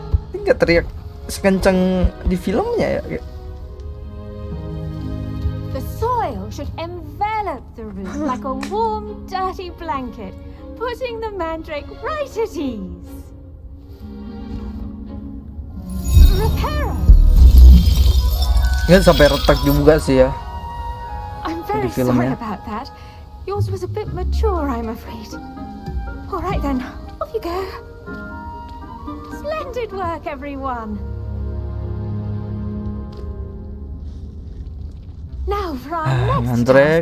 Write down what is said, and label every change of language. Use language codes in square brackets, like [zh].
[id] Ini nggak teriak sekencang di filmnya ya. [en] The soil should envelop the root like a warm, dirty blanket, putting the mandrake right at ease. [id] Nggak sampai retak juga sih ya. [en] I'm very [id] Di filmnya. [en] sorry about that. Yours was a bit mature, I'm afraid. All right then, off you go. Splendid work, everyone. Now for our next mantrek,